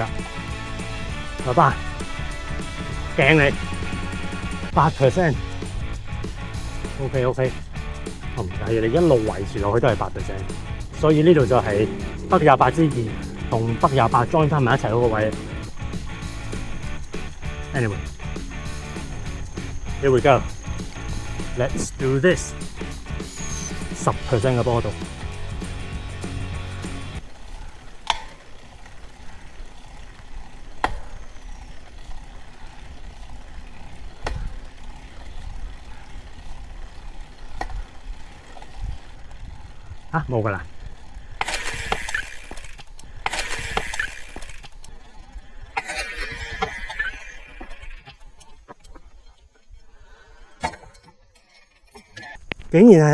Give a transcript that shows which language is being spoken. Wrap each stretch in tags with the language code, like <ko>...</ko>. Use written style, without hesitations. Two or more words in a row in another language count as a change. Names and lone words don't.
<yue>拜拜。鏡你8%， OK， 我唔介意，你一路維持落去都係8%，所以呢度就係北28之2同北28 join 翻埋一齊嗰個位。</yue> <en>Anyway， here we go，let's do this，</en> <yue>10% 嘅坡度。冇㗎啦，竟然</yue>